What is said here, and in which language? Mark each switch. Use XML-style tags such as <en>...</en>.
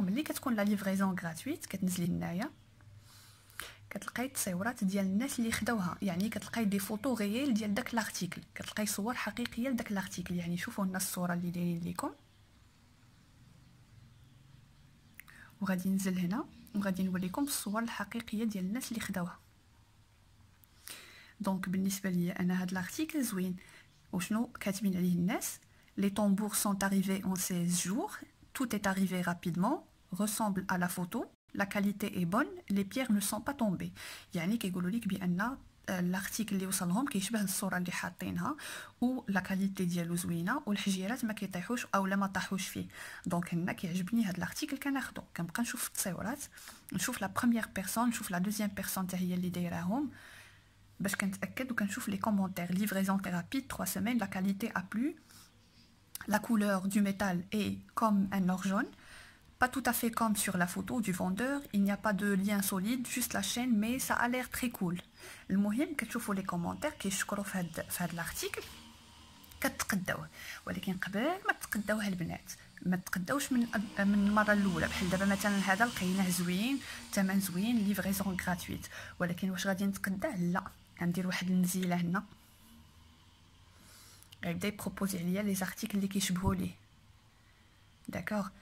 <ar>ملي كتكون لا ليفريزون غراتويت كتنزلي هنايا كتلقاي التصاورات ديال الناس اللي خداوها، يعني كتلقاي دي فوتو ريال ديال داك لارتيكل، كتلقاي صور حقيقيه لداك لارتيكل. يعني شوفوا هنا الصوره اللي دايرين لكم، وغادي ننزل هنا وغادي نوريكم الصور الحقيقيه ديال الناس اللي خداوها. دونك بالنسبه لي انا هاد لارتيكل زوين. وشنو كاتبين عليه الناس؟</ar> <fr>les tambours sont arrivés en 16 jours, tout est arrivé rapidement, ressemble à la photo, la qualité est bonne, les pierres ne sont pas tombées.</fr> <ar>يعني كيقولوا لك بان الارتيكل اللي وصلهم كيشبه الصوره اللي حاطينها و لا كاليتي ديالو زوينه والحجيرات ما كيطيحوش اولا ما طاحوش فيه. دونك هنا كيعجبني هذا الارتيكل كناخذو، كنبقى نشوف التصاورات، نشوف لا بروميير بيرسون، نشوف لا دوزيام بيرسون حتى هي اللي دايراهم باش كنتاكد، وكنشوف لي كومونتير.</ar> <fr>livraison très rapide 3 semaines, la qualité a plu, la couleur du métal est comme un or jaune, pas tout à fait comme sur la photo du vendeur, il n'y a pas de lien solide, juste la chaîne, mais ça a l'air très cool.</fr> <ar>المهم كتشوفوا لي كومونتير كيشكروا في هذا الارتيكل كتقداوه. ولكن قبل ما تقداوه البنات ما تقداوش من المره الاولى. بحال دابا مثلا هذا لقيناه زوين، ثمن زوين، ليفريزون غراتويت، ولكن واش غادي نتقداه؟ لا، غندير واحد النزيله هنا، غيبدا يبروبوزي عليا لي زارتيكل اللي كيشبهوا ليه، داكوغ.</ar>